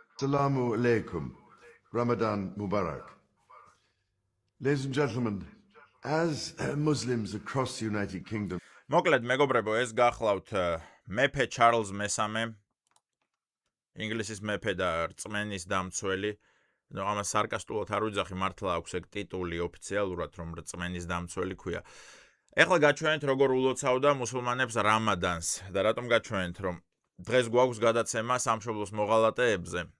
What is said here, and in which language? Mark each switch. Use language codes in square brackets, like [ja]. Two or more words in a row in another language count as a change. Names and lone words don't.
[ar] السلام عليكم. رمضان مبارك. [en] Ladies and gentlemen, as Muslims across the United Kingdom, [ka] მოკლედ მეგობრებო, ეს გახლავთ მეფე ჩარლზ მესამე, ინგლისის მეფე და რწმენის დამცველი. ამას სარკასტულად არ ვიძახი, მართლა აქვს ეგ ტიტული ოფიციალურად, რომ რწმენის დამცველი ქვია. ეხლა გაჩვენეთ, როგორ ულოცავდა მუსულმანებს რამადანს და რატომ გაჩვენეთ, რომ დღეს გვაქვს გადაცემა სამშობლოს მოღალატეებზე.